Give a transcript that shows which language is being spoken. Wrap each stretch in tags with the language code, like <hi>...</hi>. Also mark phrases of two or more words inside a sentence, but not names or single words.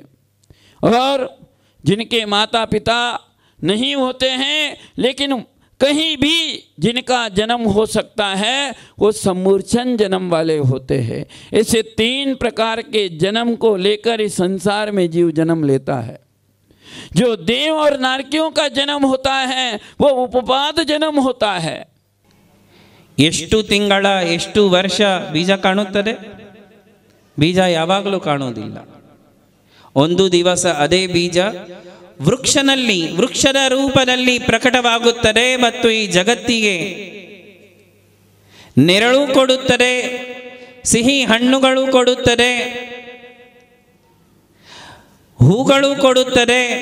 <hi>और जिनके माता पिता नहीं होते हैं लेकिन कहीं भी जिनका जन्म हो सकता है वो सम्मूर्छन जन्म वाले होते हैं। ऐसे 3 प्रकार के जन्म को लेकर इस संसार में जीव जन्म लेता है। जो देव और नारकियों का जन्म होता है वो उपपाद जन्म होता है।</hi> <kn>ಎಷ್ಟು ತಿಂಗಳ ಎಷ್ಟು ವರ್ಷ ಬೀಜ ಕಾಣುತ್ತದೆ? ಬೀಜ ಯಾವಾಗಲೂ ಕಾಣುವುದಿಲ್ಲ. ಒಂದು ದಿವಸ ಅದೇ ಬೀಜ ವೃಕ್ಷದ ರೂಪದಲ್ಲಿ ಪ್ರಕಟವಾಗುತ್ತದೆ ಮತ್ತು ಈ ಜಗತ್ತಿಗೆ ನೆರಳು ಕೊಡುತ್ತದೆ, ಸಿಹಿ ಹಣ್ಣುಗಳು ಕೊಡುತ್ತದೆ, ಹೂಗಳು ಕೊಡುತ್ತದೆ.</kn>